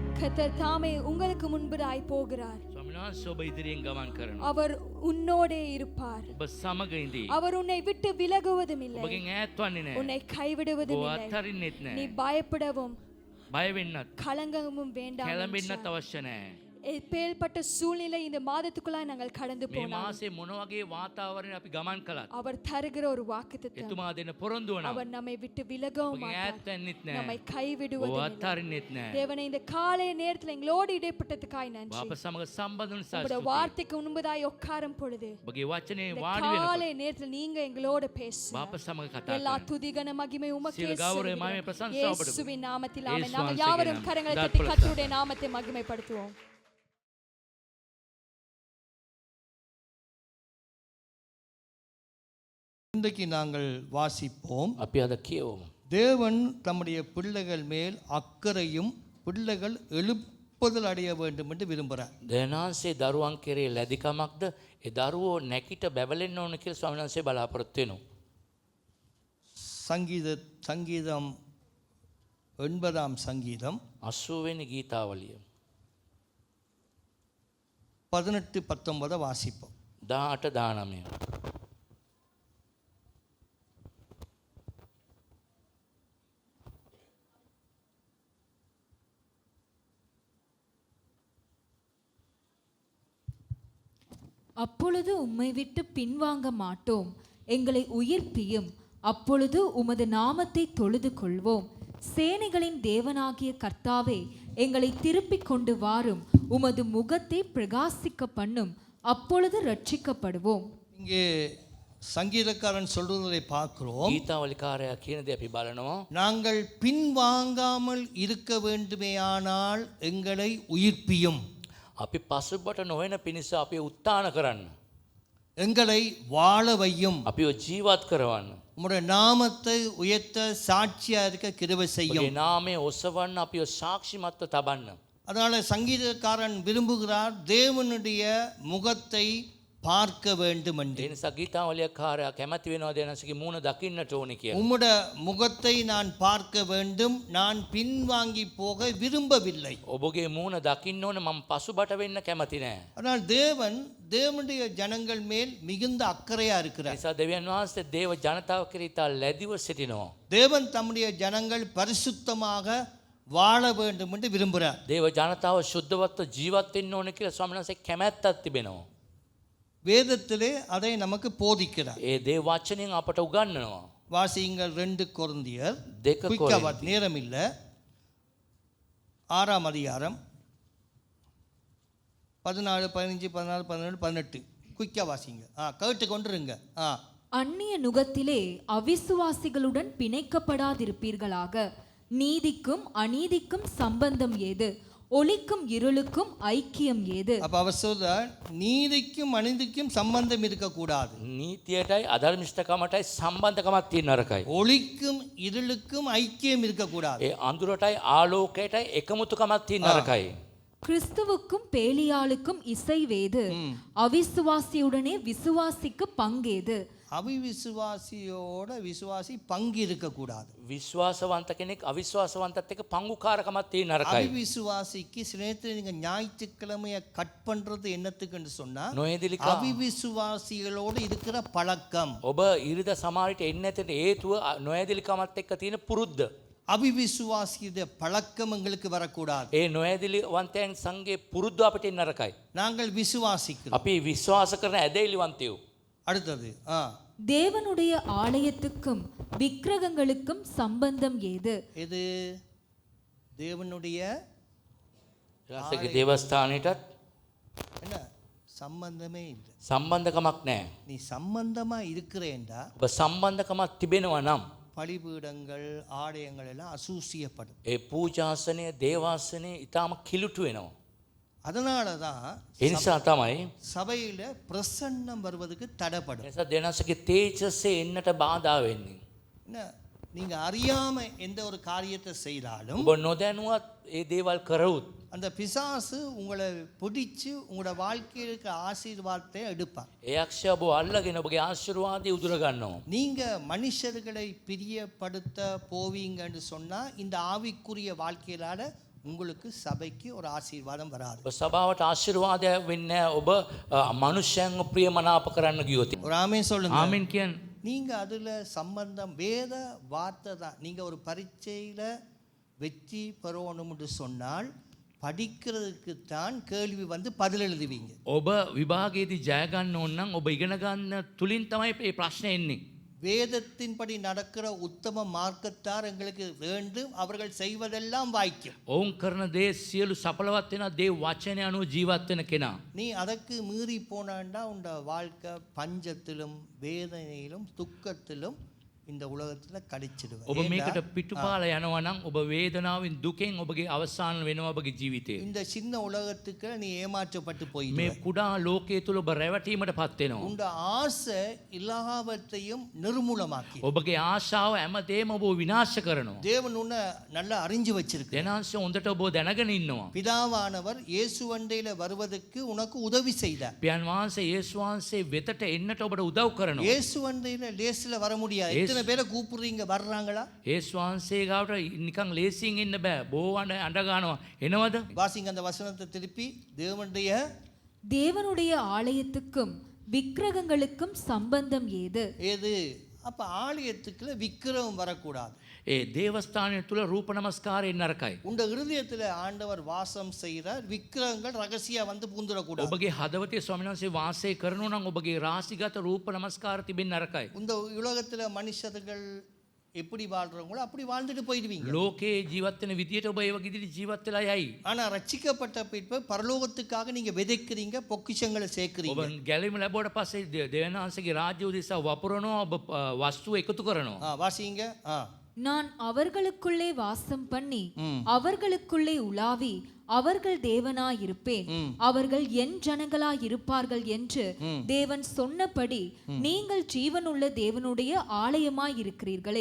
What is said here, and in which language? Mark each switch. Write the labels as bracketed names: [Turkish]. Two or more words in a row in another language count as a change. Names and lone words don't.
[Tamil] கர்த்தர் தாமே உங்களுக்கு முன்பதாய் போகிறார். [Sinhala] ස්වාමීන් වහන්සේ ඔබ ඉදිරියෙන් ගමන් කරනවා. [Tamil] அவர் உன்னோடே இருப்பார். [Sinhala] ඔබ සමග ඉඳී. [Tamil] அவர் உன்னை விட்டு விலகுவதும் இல்லை. [Sinhala] ඔබගෙන් ඈත් වන්නේ නැහැ. [Tamil] உன்னை கைவிடுவதும் [Sinhala] ඔබ [Tamil] இல்லை. [Sinhala] අත්හරින්නෙත් [Tamil] நீ [Sinhala] නැහැ. [Tamil] பயப்படவும் [Sinhala] බය වෙන්නත් [Tamil] கலங்கமும் வேண்டாம். [Sinhala] කැළඹෙන්නත් අවශ්‍ය නැහැ. [Tamil] எப்பேற்பட்ட சூழ்நிலை இந்த மாதத்துக்குள்ளாய் நாங்கள் கடந்து [Sinhala] මේ [Tamil] போனோம். [Sinhala] මාසේ මොන වගේ වාතාවරණයක් අපි ගමன் කළත් [Tamil] அவர் தருகிற ஒரு வாக்குத்தத்தம். [Sinhala] එතුමා දෙන පොරොන්දුව නම් [Tamil] அவர் நம்மை விட்டு விலகவும் [Sinhala] ඔබගෙන් [Tamil] மாட்டார். [Sinhala] ඈත් වෙන්නෙත් [Tamil] நம்மை [Sinhala] නැහැ. ඔබ [Tamil] கைவிடுவதும் இல்லை. [Sinhala] අත්හරින්නෙත් නැහැ. [Tamil] தேவனே இந்த காலை நேரத்துல எங்களோடு இடைப்பட்டதுக்காய் [Sinhala] ඔබ [Tamil] நன்றி. [Sinhala] අප සමග සම්බන්ධ වන නිසා [Tamil] உங்களுடைய [Sinhala] ස්තුතියි. [Tamil] வார்த்தைக்கு முன்பதாய் உட்காரும் பொழுது [Sinhala] ඔබගේ වචනේ [Tamil] இந்த [Sinhala] වාඩි වෙනකොට [Tamil] காலை நேரத்துல நீங்க எங்களோட பேசுங்க. [Sinhala] ඔබ අප සමග කතා [Tamil] எல்லா [Sinhala] කරනවා. [Tamil] துதிகன மகிமை உமக்கே சில கௌரவ செலுத்துகிறோம். மகிமை பிரசன்சா உமக்கு. இயேசுவின் நாமத்தில் ஆமென். இயேசு நாங்கள் வாசிக்கிறேன். யாவரும் கரங்களை God தட்டி bless கர்த்தருடைய நாமத்தை மகிமைப்படுத்துவோம். இன்றைக்கு நாங்கள் வாசிப்போம். [Sinhala] අපි අද කියවමු. [Tamil] தேவன் தம்முடைய பிள்ளைகள் மேல் அக்கறையும் பிள்ளைகள் எழுப்புதல் அடைய வேண்டும் என்று விரும்புகிறார். [Sinhala] දෙවනාන්සේ දරුවන් කෙරේ ලැදිකමක්ද ඒ දරුවෝ නැකිට බැබලෙන්න ඕන කියලා ස්වාමීන් වහන්සේ බලාපොරොත්තු වෙනවා. [Tamil] சங்கீதம் 9ஆம் சங்கீதம் [Sinhala] 80 වෙනි ගීතාවලිය [Tamil] 18-19 வாசிப்போம். 18-19. அப்பொழுது உம்மை விட்டு பின்வாங்க மாட்டோம், எங்களை உயிர்ப்பியும். அப்பொழுது உமது நாமத்தை தொழுது கொள்வோம். சேனைகளின் தேவனாகிய கர்த்தாவே, எங்களை திருப்பிக் கொண்டு வாரும். உமது முகத்தை பிரகாசிக்க பண்ணும். அப்பொழுது ரட்சிக்கப்படுவோம். இங்கே சங்கீதக்காரன் சொல்வதை பார்க்கிறோம். [Sinhala] ගීතාවලිකාරයා කියන දේ අපි බලනවා. [Tamil] நாங்கள் பின்வாங்காமல் இருக்க வேண்டுமேயானால் எங்களை உயிர்ப்பியும். [Sinhala] අපි පසුබට නොවන පිණිස අපි උත්තාන කරන්න. [Tamil] எங்களை வாழ வையும். [Sinhala] අපිව ජීවත් කරවන්න. [Tamil] உம்முடைய நாமத்தை உயர்த்த சாட்சியா இருக்க கிருபை செய்யும். [Sinhala] ඔබගේ නාමය ඔසවන්න අපිව සාක්ෂිමත්ව තබන්න. [Tamil] அதனால சங்கீதக்காரன் விரும்புகிறார் தேவனுடைய முகத்தை பார்க்க வேண்டும் என்று. [Sinhala] ඒ නිසා ගීතාවලිකාරයා කැමති වෙනවා දෙවනාන්සේගේ මූණ දකින්නට ඕනේ කියලා. [Tamil] உம்முடைய முகத்தை நான் பார்க்க வேண்டும், நான் பின்வாங்கி போக விரும்பவில்லை. [Sinhala] ඔබගේ මූණ දකින්න ඕනේ මම පසුබට වෙන්න කැමති නෑ. [Tamil] ஆனால் தேவனுடைய ஜனங்கள் மேல் மிகுந்த அக்கறையா [Sinhala] ඒ [Tamil] இருக்கிறார். [Sinhala] නිසා දෙවියන් වහන්සේ දේව ජනතාව කෙරෙහි ඉතා ලැබිව සිටිනවා. [Tamil] தேவன் தம்முடைய ஜனங்கள் பரிசுத்தமாக வாழ வேண்டும் என்று விரும்புகிறார். [Sinhala] දේව ජනතාව ශුද්ධවත්ව ජීවත් වෙන්න ඕනේ කියලා ස්වාමීන් වහන්සේ කැමැත්තක් තිබෙනවා. [Tamil] வேதத்திலே அதை நமக்கு போதிக்கிறார். [Sinhala] ඒ දේව වචනයෙන් අපට උගන්වනවා. [Tamil] வாசியுங்கள் 2 கொரிந்தியர். [Sinhala] දෙක කොරින්ති. [Tamil] நேரம் இல்ல. 6ஆம் அதிகாரம் 14, 15, 16, 17, 18 குயிக்கா வாசிங்க. கேட்டு கொண்டிருங்க. அந்நிய நுகத்திலே அவிசுவாசிகளுடன் பிணைக்கப்படாதிருப்பீர்களாக. நீதிக்கும் அநீதிக்கும் சம்பந்தம் ஏது? ஒளிக்கும் இருளுக்கும் ஐக்கியம் ஏது? அப்ப அவர் சொல்றார், நீதிக்கும் அநீதிக்கும் சம்பந்தம் இருக்கக்கூடாது. [Sinhala] නීතියටයි අධර්මිෂ්ඨකමටයි සම්බන්ධකමක් තියෙන නරකයි. [Tamil] ஒளிக்கும் இருளுக்கும் ஐக்கியம் இருக்கக்கூடாது. [Sinhala] ඒ අඳුරටයි ආලෝකයටයි එකමුතුකමක් තියෙන නරකයි. [Tamil] கிறிஸ்துவுக்கும் பேலியாளுக்கும் இசைவேது? அவிசுவாசியுடனே விசுவாசிக்கு பங்கேது? அவிசுவாசியோட விசுவாசி பங்கு இருக்கக்கூடாது. [Sinhala] විශ්වාසවන්ත කෙනෙක් අවිශ්වාසවන්තත් එක්ක පංගුකාරකමක් තියෙන නරකයි. [Tamil] அவிசுவாசிக்கு சில நேரத்தில் நீங்க ஞாயிற்றுக்கிழமைய கட் பண்றது என்னத்துக்குன்னு சொன்னா [Sinhala] නොයදිලිකම [Tamil] அவிசுவாசிகளோடு இருக்கிற பழக்கம். [Sinhala] ඔබ ඉරිද සමාරිට එන්නේ නැතේ හේතුව නොයදිලිකමත් එක්ක තියෙන පුරුද්ද. [Tamil] அவிசுவாசியுடைய பழக்கம் எங்களுக்கு வரக்கூடாது. [Sinhala] ඒ නොයදිලිවන්තයන් සංගේ පුරුද්ද අපිට එන්න නරකයි. [Tamil] நாங்கள் விசுவாசிக்கிறோம். [Sinhala] අපි විශ්වාස කරන ඇදහිලිවන්තයෝ. [Tamil] அடுத்தது தேவனுடைய ஆலயத்துக்கும் விக்கிரகங்களுக்கும் சம்பந்தம் ஏது? இது தேவனுடைய [Sinhala] ඊළඟට දේවස්ථානෙටත් [Tamil] என்ன சம்பந்தமே இல்லை. [Sinhala] සම්බන්ධකමක් නැහැ. [Tamil] நீ சம்பந்தமா இருக்கிறேன்டா [Sinhala] ඔබ සම්බන්ධකමක් තිබෙනවා නම් [Tamil] பலிபீடங்கள் ஆலயங்கள் எல்லாம் அசூசியப்படும். [Sinhala] ඒ පූජාසනය දේවාසනය ඊටාම කිලුටු වෙනවා. [Tamil] அதனால தான் [Sinhala] ඒ නිසා තමයි [Tamil] சபையில பிரசன்னம் வருவதுக்கு தடைப்படும். [Sinhala] එනිසා දෙනසගේ තේජසේ එන්නට බාධා වෙන්නේ. [Tamil] என்ன நீங்க அறியாம எந்த ஒரு காரியத்தை செய்தாலும் [Sinhala] ඔබ නොදැනුවත් ඒ දේවල් කරවුත් [Tamil] அந்த பிசாசு உங்களை பிடிச்சு உங்களோட வாழ்க்கையிலுக்கு ஆசீர்வாதத்தை எடுப்பார். [Sinhala] ඒ යක්ෂයා ඔබ අල්ලගෙන ඔබගේ ආශිර්වාදය උදුර ගන්නවා. [Tamil] நீங்க மனுஷர்களை பிரியப்படுத்த போவீங்கன்னு சொன்னா இந்த ஆவிக்குரிய வாழ்க்கையிலால உங்களுக்கு சபைக்கு ஒரு ஆசீர்வாதம் வராது. [Sinhala] ඔබ සභාවට ආශිර්වාදයක් වෙන්නේ නැහැ. ඔබ මනුෂ්‍යයන්ව ප්‍රියමනාප කරන්න ගියොත්. [Tamil] ஒரு ஆமென் சொல்லுங்க. [Sinhala] ආමෙන් කියන්න. [Tamil] நீங்க அதுல சம்பந்தம் வேத வார்த்தை தான். நீங்க ஒரு பரீட்சையில வெற்றி பெறணும்னு சொன்னால் படிக்கிறதுக்கு தான் கேள்வி வந்து பதில் எழுதுவீங்க. [Sinhala] ඔබ විභාගයේදී ජය ගන්න ඕන නම් ඔබ ඉගෙන ගන්න තුලින් තමයි මේ ප්‍රශ්නේ එන්නේ. [Tamil] வேதத்தின்படி நடக்கிற உத்தம மார்க்கத்தார் எங்களுக்கு வேண்டும், அவர்கள் செய்வதெல்லாம் வாய்க்கும். [Sinhala] ඔවුන් කරන දේ සියලු සඵලවත් වෙන දේ වචනය අනුව ජීවත් වෙන කෙනා. [Tamil] நீ அதற்கு மீறி போனாண்டா உண்ட வாழ்க்கை பஞ்சத்திலும் வேதனையிலும் துக்கத்திலும் இந்த உலகத்துல கடிச்சிடுவேன். [Sinhala] ඔබ මේකට පිටුපාල යනවා නම් ඔබ වේදනාවෙන් දුකෙන් ඔබගේ අවසාන වෙනවා ඔබගේ ජීවිතේ. [Tamil] இந்த சின்ன உலகத்துக்கு நீ ஏமாற்றப்பட்டு [Sinhala] මේ [Tamil] போயிடுவே. [Sinhala] කුඩා ලෝකයේ තුල ඔබ රැවටීමටපත් වෙනවා. [Tamil] உண்ட ஆசை எல்லாவற்றையும் நிர்மூலமாக்கி. [Sinhala] ඔබගේ ආශාව හැමදේම ඔබ විනාශ කරනවා. [Tamil] தேவன் உன்னை நல்லா அறிஞ்சு வச்சிருக்கு. [Sinhala] දෙනාංශ හොඳට ඔබ දැනගෙන ඉන්නවා. [Tamil] பிதாவானவர் இயேசு வண்டையில வருவதற்கு உனக்கு உதவி செய்தார். [Sinhala] පියන් වහන්සේ යේසුස් වහන්සේ වෙතට එන්නට ඔබට උදව් කරනවා. [Tamil] இயேசு வண்டையில லேசில வர முடியாது. எத்தனை பேரை கூப்பிடுறீங்க, வர்றாங்களா? [Sinhala] යේසුස් වහන්සේ ගාවට නිකන් ලේසියෙන් ඉන්න බෑ. බොහෝ අඬ ගන්නවා. එනවද? [Tamil] வாசிங்க அந்த வசனத்தை திருப்பி. தேவனுடைய ஆலயத்துக்கும் விக்கிரகங்களுக்கும் சம்பந்தம் ஏது? ஏது? அப்ப ஆலயத்துக்குள்ள விக்கிரகம் வரக்கூடாது. [Sinhala] ඒ දේවස්ථානය තුල රූප නමස්කාරයෙන් නරකයි. [Tamil] உண்ட இருதயத்துல ஆண்டவர் வாசம் செய்கிறார். விக்கிரகங்கள் ரகசியா வந்து பூந்துடக்கூடாது. [Sinhala] ඔබගේ හදවතේ ස්වාමීන් වහන්සේ වාසය කරනවා නම් ඔබගේ රාශිගත රූප නමස්කාර තිබෙන්න නරකයි. [Tamil] இந்த உலகத்துல மனுஷர்கள் எப்படி வாழ்றவங்களோ அப்படி வாழ்ந்துட்டு போயிடுவீங்க. [Sinhala] ලෝකේ ජීවත් වෙන විදියට ඔබ ඒ වගේ විදිහට ජීවත් වෙලා යයි. [Tamil] ஆனா ரட்சிக்கப்பட்ட பின்பு பரலோகத்துக்காக நீங்க விதைக்கிறீங்க, பொக்கிஷங்களை சேர்க்கிறீங்க. [Sinhala] ඔබ ගැලීම ලැබුවට පස්සේ දෙවියන්වහන්සේගේ රාජ්‍ය උදෙසා වපුරනවා, ඔබ වස්තු එකතු කරනවා. [Tamil] வாசிங்க. நான் அவர்களுக்குள்ளே வாசம் பண்ணி அவர்களுக்குள்ளே உலாவி அவர்கள் தேவனாயிருப்பேன், அவர்கள் என் ஜனங்களாயிருப்பார்கள் என்று தேவன் சொன்னபடி நீங்கள் ஜீவனுள்ள தேவனுடைய ஆலயமாயிருக்கிறீர்களே.